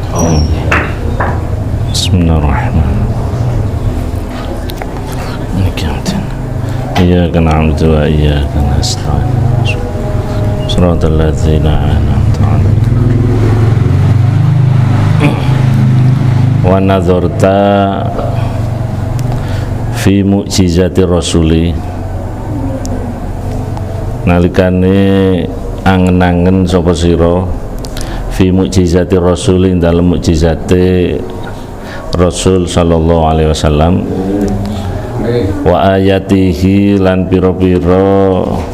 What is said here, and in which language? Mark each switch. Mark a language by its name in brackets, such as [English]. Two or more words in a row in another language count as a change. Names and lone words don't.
[Arabic] بسم الله الرحمن الرحيم. إياك نعبد وإياك نستعين. صراط الذين أنعمت عليهم. ونظرت في معجزات الرسول, [Javanese] nalikane angen-angen sapa sira [Arabic] في معجزات الرسول, [Javanese] dalam mukjizate Rasul [Arabic] صلى الله عليه وسلم, وآياته [Javanese] lan pira-pira